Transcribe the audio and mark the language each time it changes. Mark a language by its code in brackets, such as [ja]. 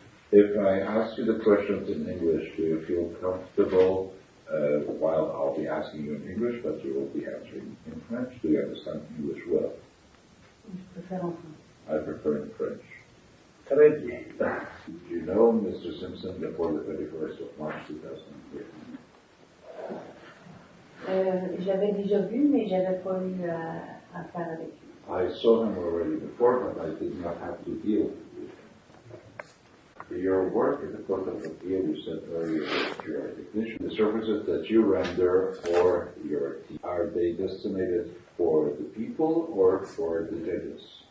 [en] If I ask you the questions in English, do you feel comfortable while I'll be asking you in English, but you will be answering in French? Do you understand English well? I prefer in French. [fr] Très bien. [en] Did you know Mr. Simpson before the 31st of March 2015? [fr] J'avais déjà vu, mais j'avais pas eu à faire avec lui. [en] I saw him already before, but I did not have to deal with him. Your work at the Court of Appeal, you said earlier that you are a technician. The services that you render for your team, are they designated for the people or for the judges?